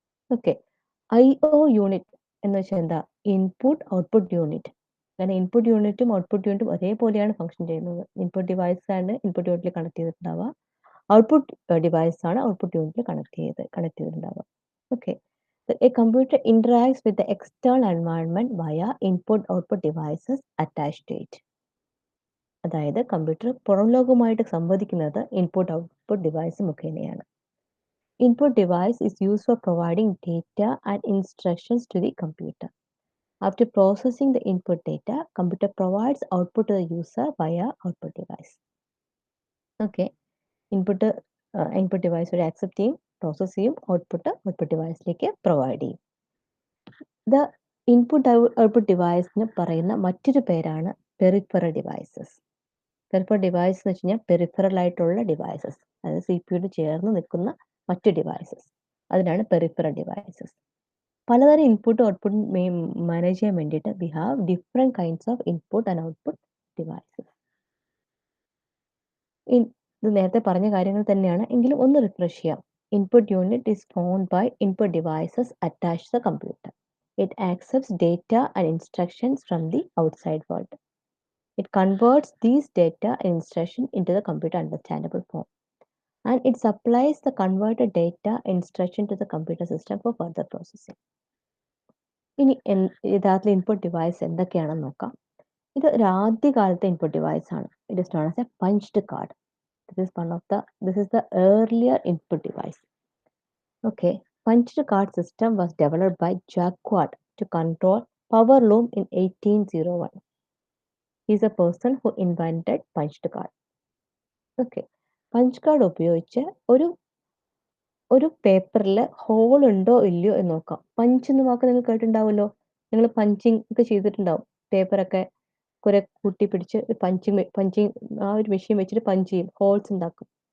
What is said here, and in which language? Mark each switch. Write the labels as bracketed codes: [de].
[ml] Okay, IO unit എന്ന് വെച്ചാൽ എന്താ? Input output unit. കാരണം ഇൻപുട്ട് യൂണിറ്റും ഔട്ട്പുട്ട് യൂണിറ്റും ഒരേപോലെയാണ് ഫംഗ്ഷൻ ചെയ്യുന്നത്. ഇൻപുട്ട് ഡിവൈസ് ആണ് ഇൻപുട്ട് യൂണിറ്റിൽ കണക്ട് ചെയ്തിട്ടുണ്ടാവുക, ഔട്ട്പുട്ട് ഡിവൈസ് ആണ് ഔട്ട്പുട്ട് യൂണിറ്റിൽ connect ചെയ്തിട്ടുണ്ടാവുക. [en] Okay, a computer interacts with the external environment via input-output devices attached to it. [ml] അതായത് കമ്പ്യൂട്ടർ പുറം ലോകവുമായിട്ട് സംവദിക്കുന്നത് ഇൻപുട്ട് ഔട്ട്പുട്ട് ഡിവൈസ് മുഖേനയാണ്. [en] Input device is used for providing data and instructions to the computer. After processing the input data, computer provides output to the user via output device. [ml] Okay, input device വഴി accept ചെയ്യും, process ചെയ്യും, output ഡിവൈസിലേക്ക് provide ചെയ്യും. The input output ഡിവൈസിന് പറയുന്ന മറ്റൊരു പേരാണ് peripheral devices. Peripheral device എന്ന് വെച്ച് കഴിഞ്ഞാൽ പെറിഫറൽ ആയിട്ടുള്ള ഡിവൈസസ്, അതായത് CPU ചേർന്ന് നിൽക്കുന്ന മറ്റു ഡിവൈസസ്, അതിനാണ് പെറിഫറൽ ഡിവൈസസ്. പലതരം ഇൻപുട്ട് ഔട്ട്പുട്ട് മാനേജ് ചെയ്യാൻ വേണ്ടിയിട്ട് [en] We have different kinds of input and output devices. [ml] ഇത് നേരത്തെ പറഞ്ഞ കാര്യങ്ങൾ തന്നെയാണ്, എങ്കിലും ഒന്ന് റിഫ്രഷ് ചെയ്യാം. [en] Input unit is formed by input devices attached to the computer. It accepts data and instructions from the outside world. It converts these data and instructions into the computer understandable form. And it supplies the converted data and instruction to the computer system for further processing. [ml] ഇനി യഥാർത്ഥ input device എന്തൊക്കെയാണെന്ന് നോക്കാം. ഇത് ഒരു ആദ്യകാലത്തെ input device ആണ്. [en] It is known as a punched card. This is the earlier input device. Okay, punched card system was developed by Jacquard to control power loom in 1801. He is a person who invented punched card. [ml] Okay, punch card ഉപയോഗിച്ച് ഒരു പേപ്പറിൽ whole ഉണ്ടോ ഇല്ലയോ എന്ന് നോക്കാം. Punch എന്ന വാക്ക് നിങ്ങൾ കേട്ടിട്ടുണ്ടാവുമല്ലോ. നിങ്ങൾ പഞ്ചിങ് ഒക്കെ ചെയ്തിട്ടുണ്ടാവും. പേപ്പറൊക്കെ കുറെ കൂട്ടി പിടിച്ച് പഞ്ചിങ് ആ ഒരു മെഷീൻ വെച്ചിട്ട് പഞ്ച് ചെയ്യും, ഹോൾസ് ഉണ്ടാക്കും.